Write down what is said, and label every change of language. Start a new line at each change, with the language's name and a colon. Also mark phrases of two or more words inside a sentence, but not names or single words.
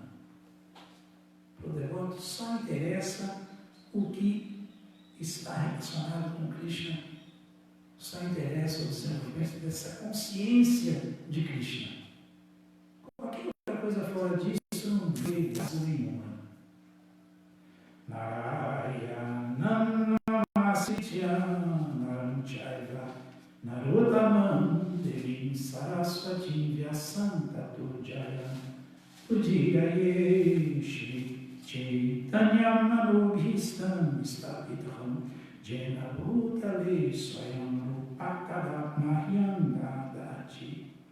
Portuguese: Para o devoto só interessa o que está relacionado com Krishna, só interessa o desenvolvimento dessa consciência de Krishna. Qualquer outra coisa fora disso não tem graça nenhuma.
Sanskrit: नारायणं नमस्यं नरञ्चैव नरोत्तमम् देवीं सरस्वती व्यासं ततो जयम् उदीरये श्री चैतन्यं मनोभीष्टं स्थापितं येन भूतले स्वयं रूपकद मह्यं ददाति